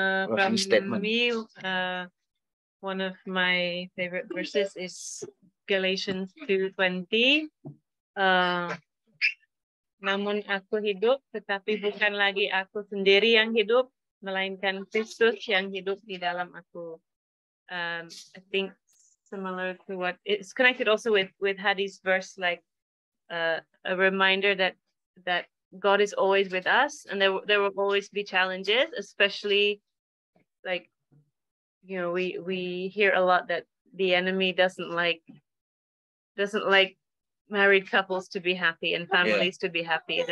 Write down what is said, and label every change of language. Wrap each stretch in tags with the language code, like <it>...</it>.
<en>From me, one of my favorite verses is Galatians 2:20.</en> <id>Namun aku hidup, tetapi bukan lagi aku sendiri yang hidup, melainkan Kristus yang hidup di dalam aku.</id> <en>I think similar to what it's connected also with Hadi's verse, like a reminder that God is always with us, and there will always be challenges, especially like, you know, we hear a lot that the enemy doesn't like married couples to be happy and families to be happy.</en>